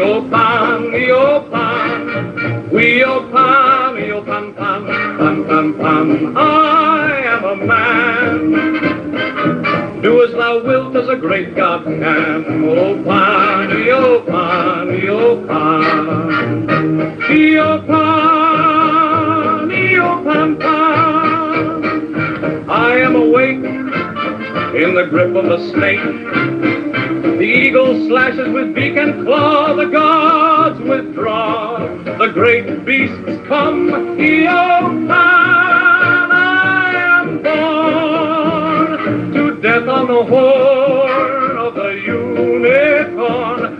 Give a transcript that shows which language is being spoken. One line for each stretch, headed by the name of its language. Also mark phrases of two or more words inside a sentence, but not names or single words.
English: O pan, we o pan, pam, pam, pam, pam. I am a man. Do as thou wilt, as a great God can. O pan, pan, pan, pam. I am awake in the grip of the snake. The eagle slashes with beak and claw. The gods withdraw. The great beasts come. Eopan, I am born to death on the horn of the unicorn.